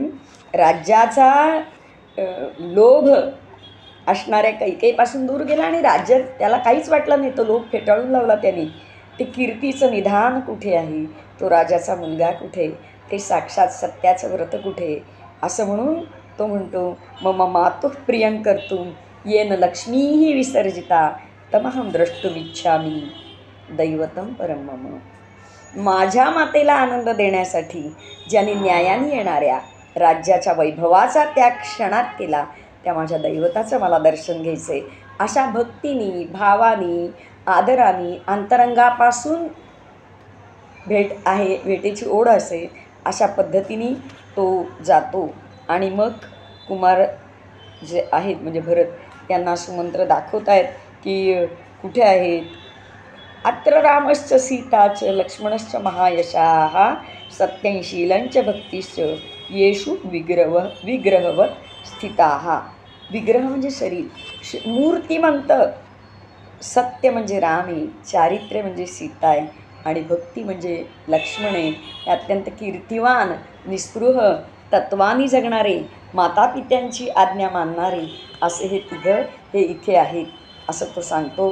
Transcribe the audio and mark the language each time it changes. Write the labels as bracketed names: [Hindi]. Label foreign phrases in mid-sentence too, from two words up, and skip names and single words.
[Marathi] राज्याचा लोभ असणाऱ्या कैकेयीपासून दूर गेला आणि राज्यात त्याला काहीच वाटलं नाही, तो लोभ फेटाळून लावला त्यांनी. ते कीर्तीचं निधान कुठे आहे, तो राजाचा मुलगा कुठे, ते साक्षात सत्याचं व्रत कुठे, असं म्हणून तो म्हणतो [Sanskrit] मम मातुः प्रियं कर्तुं येन लक्ष्मीही विसर्जिता तमहं द्रष्टुमिच्छामि दैवतं परं मम. [Marathi] माझ्या मातेला आनंद देण्यासाठी ज्यांनी न्यायाने येणाऱ्या राज्याच्या वैभवाचा त्याग क्षणात केला, त्या माझ्या दैवताचं मला दर्शन घ्यायचं आहे. अशा भक्तीनी, भावानी, आदराने, अंतरंगापासून भेटीची ओढ असे, अशा पद्धतीने तो जातो. आणि मग कुमार जे आहेत म्हणजे भरत यांना सुमंत्र दाखवत आहेत की कुठे आहेत. [Sanskrit] अत्र रामश्च सीताच लक्ष्मणश्च महायशाः सत्यंशीलंच भक्तिश्च येषु विग्रहवत स्थिताः. [Marathi] विग्रह म्हणजे शरीर, मूर्तिमंत. सत्य म्हणजे राम आहे, चारित्र्य म्हणजे सीता आहे आणि भक्ती म्हणजे लक्ष्मण आहे. हे अत्यंत कीर्तिवान, निस्पृह, तत्वानी जगणारे, मातापित्यांची आज्ञा मानणारे असे हे तिघं हे इथे आहेत असं तो सांगतो.